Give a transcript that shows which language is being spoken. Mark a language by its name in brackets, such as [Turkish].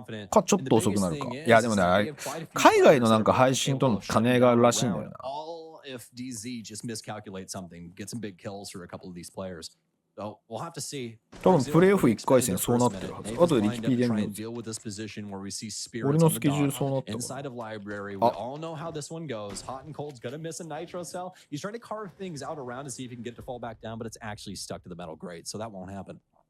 [Japanese] かちょっと遅くなるか。いやでもねあれ海外のなんか配信との兼ね合いがあるらしいんだよな。 [English] If DZ just miscalculates something, get some big kills for a couple of these players. So we'll have to see. [Japanese] 多分プレイオフ1回戦そうなってるはず。あとでリキピーで見る。俺のスケジュールそうなったわ。 [English] Inside of library, we all know how this one goes. Hot and cold's gonna miss a nitro cell. He's trying to carve things out around to see if he can get it to fall back down, but it's actually stuck to the metal grate, so that won't happen.